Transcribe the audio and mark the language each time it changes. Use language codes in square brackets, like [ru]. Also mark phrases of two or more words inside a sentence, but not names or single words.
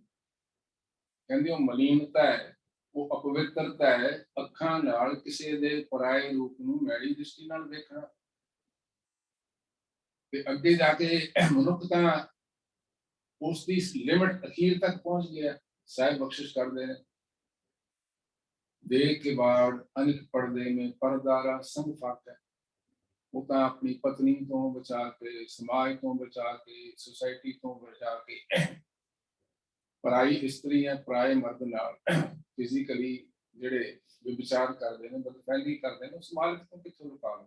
[pa] ਕਹਿੰਦੇ ਉਹ ਮਲੀਨਤਾ ਹੈ, ਉਹ ਅਪਵਿੱਤਰਤਾ ਹੈ, ਅੱਖਾਂ ਨਾਲ ਕਿਸੇ ਦੇ ਪਰਾਏ ਰੂਪ ਨੂੰ ਮੈੜੀ ਦ੍ਰਿਸ਼ਟੀ ਨਾਲ ਵੇਖਣਾ। ਤੇ ਅੱਗੇ ਜਾ ਕੇ ਮਨੁੱਖ ਤਾਂ ਉਸ ਦੀ ਲਿਮਟ ਅਖੀਰ ਤੱਕ ਪਹੁੰਚ ਗਿਆ। ਸਾਹਿਬ ਬਖਸ਼ਿਸ਼ ਕਰਦੇ ਨੇ, ਦੇਖ ਕੇ ਬਾੜ ਅਨਿਕ ਪਰਦੇ ਮੇਂ ਪਰਦਾਰਾ ਸੰਗ ਫਾਕਾ। ਉਹ ਤਾਂ ਆਪਣੀ ਪਤਨੀ ਤੋਂ ਬਚਾ ਕੇ, ਸਮਾਜ ਤੋਂ ਬਚਾ ਕੇ, ਸੁਸਾਇਟੀ ਤੋਂ ਬਚਾ ਕੇ ਪਰਾਈ ਇਸਤਰੀ ਹੈ, ਪਰਾਏ ਮਰਦ ਨਾਲ ਫਿਜ਼ੀਕਲੀ ਜਿਹੜੇ ਵਿਚਾਰ ਕਰਦੇ ਨੇ, ਬਦਫੈਲੀ ਕਰਦੇ ਨੇ, ਉਸ ਮਾਲਕ ਤੋਂ ਕਿੱਥੋਂ ਰੁਕਾਵਟ।